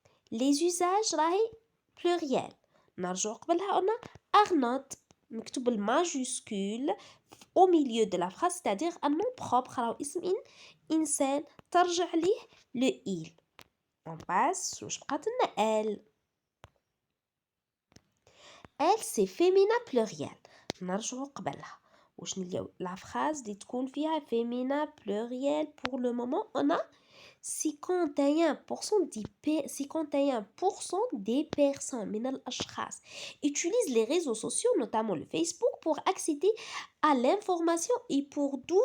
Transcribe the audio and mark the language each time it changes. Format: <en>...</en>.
<fr>Les usages راهي pluriel.</fr> <ar>نرجع قبلها قلنا</ar> <fr>Arnaud مكتوب بالماجuscule au milieu de la phrase, c'est-à-dire un nom propre</fr> <ar>راهو اسم إنسان ترجع ليه</ar> <fr>le il. On passe</fr> <ar>واش بقات لنا elle.</ar> <fr>Elle c'est féminin pluriel.</fr> <ar>نرجعوا قبلها واش نلقاو</ar> <fr>la phrase</fr> <ar>اللي تكون فيها féminin pluriel.</ar> <fr>Pour le moment on a 51% des personnes</fr> <ar>من الأشخاص</ar> <fr>utilisent les réseaux sociaux, notamment le Facebook, pour accéder à l'information et pour</fr>